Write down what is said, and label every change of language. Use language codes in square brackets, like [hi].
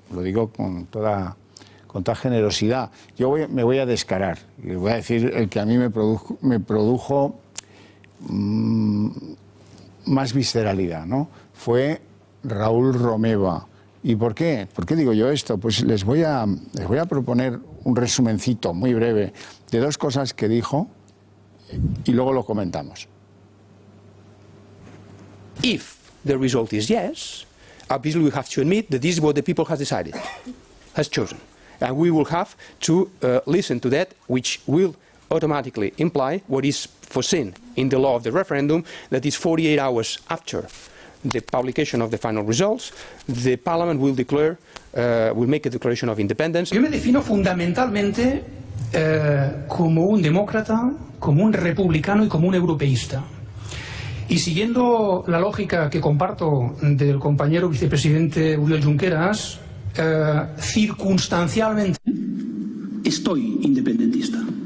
[es] Lo digo con toda generosidad. Yo me voy a descarar y voy a decir el que a mí me produjo más visceralidad, ¿no? Fue Raúl Romeva. ¿Y por qué? ¿Por qué digo yo esto? Pues les voy a proponer un resumencito muy breve de dos cosas que dijo y luego lo comentamos. [en] If the result is yes, obviously we have to admit that this is what the people has decided, has chosen. And we will have to listen to that, which will automatically imply what is foreseen in the law of the referendum, that is 48 hours after the publication of the final results, the Parliament will declare, will make a declaration of independence. [es] Yo me defino fundamentalmente como un demócrata, como un republicano y como un europeísta. Y siguiendo la lógica que comparto del compañero vicepresidente Oriol Junqueras, circunstancialmente estoy independentista.